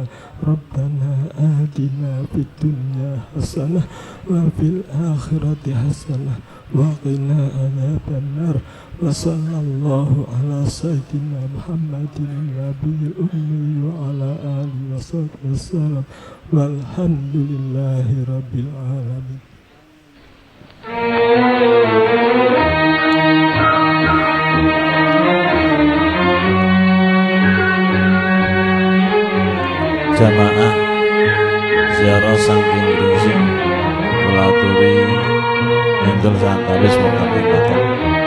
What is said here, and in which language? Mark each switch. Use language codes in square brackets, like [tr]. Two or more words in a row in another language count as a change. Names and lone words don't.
[ar] ربنا آتنا في الدنيا حسنة وفي الآخرة حسنة وقنا عذاب النار. وصلى الله على سيدنا محمد النبي الأمي وعلى آله وصحبه وسلم والحمد لله رب العالمين. [jv] Jamaah ziarah saking Gresik kula aturi nyentul santawis wonten ing